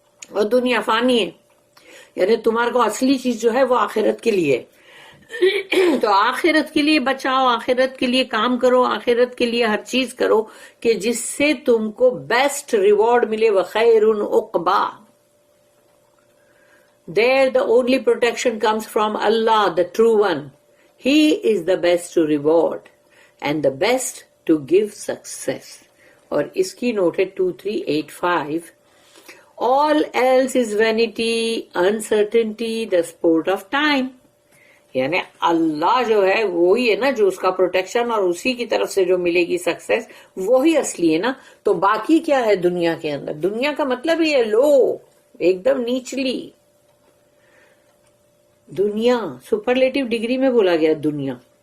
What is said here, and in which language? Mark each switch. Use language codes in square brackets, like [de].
[ur] اور دنیا فانی ہے، یعنی تمہارے کو اصلی چیز جو ہے وہ آخرت کے لیے. تو آخرت کے لیے بچاؤ، آخرت کے لیے کام کرو، آخرت کے لیے ہر چیز کرو کہ جس سے تم کو بیسٹ ریوارڈ ملے. [ar] وخیر عقبا. [en] There the only protection comes from Allah, the true one. He is the best to reward and the best to give success. [ur] اور اس کی نوٹ ہے 2385. [en] All else is vanity, uncertainty, the sport of time. [ur] یعنی اللہ جو ہے وہی ہے نا جو اس کا پروٹیکشن، اور اسی کی طرف سے جو ملے گی سکسیس وہی اصلی ہے نا. تو باقی کیا ہے دنیا کے اندر؟ دنیا کا مطلب ہی ہے لو، ایک دم نیچلی دنیا، سپرلیٹو ڈگری میں بولا گیا دنیا.